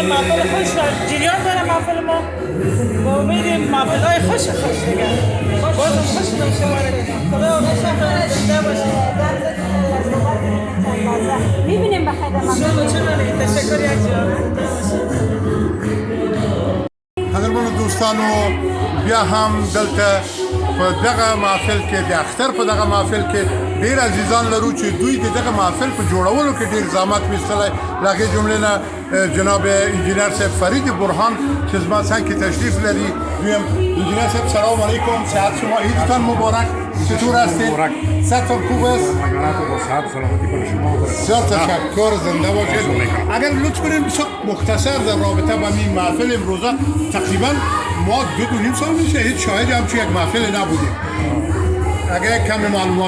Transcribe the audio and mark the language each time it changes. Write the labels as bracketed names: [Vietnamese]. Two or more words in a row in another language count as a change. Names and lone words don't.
[Persian] محفل خوش جریان داره محفل ما. با امیدیم محفل های خوش دیگه. بازم خوش شدم شما را دیدم. خدا زنده باشید. میبینیم بخیر. شما چنانه تشکر یک جا. [Pashto] دوستانو بیا هم دلته په دغه محفل کې د اختر په دغه محفل کې ډیر عزیزان لرو چې دوی د دغه محفل په جوړولو کې ډیر زحمت ویستلی له هغې جملې نه جناب انجینر صاحب فرید برهان چې زما څنګ کې تشریف لري دویم انجینر صاحب [Persian] سلام علیکم صحت شما عیدتان مبارک چطور هستید صحتتان خوب است صحت سلامتی برای شما بسیار تشکر زنده باشید اگر لطف کنید بسیار مختصر در رابطه با این محفل امروزه تقریبا ما 2.5 سال میشه هیچ شاهد همچون یک محفل نبودیم اگر کم معلومات